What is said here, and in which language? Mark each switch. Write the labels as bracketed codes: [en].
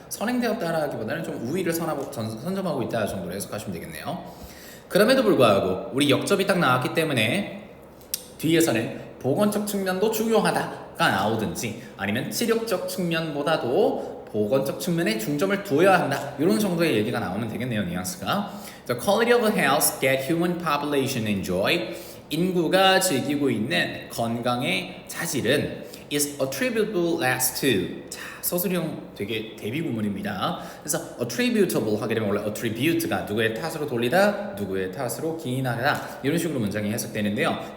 [ko] 선행되었다라기보다는 좀 우위를 선점하고 있다 정도로 해석하시면 되겠네요. 그럼에도 불구하고 우리 역접이 딱 나왔기 때문에 뒤에서는 보건적 측면도 중요하다가 나오든지 아니면 치료적 측면보다도 보건적 측면에 중점을 두어야 한다. 이런 정도의 얘기가 나오면 되겠네요. 뉘앙스가. [en] The quality of the health that human population enjoy. [ko] 인구가 즐기고 있는 건강의 자질은 [en] is attributable as to. [ko] 자, 서술형 되게 대비 구문입니다. 그래서 attributable 하게 되면 원래 attribute가 누구의 탓으로 돌리다, 누구의 탓으로 기인하다 이런 식으로 문장이 해석되는데요.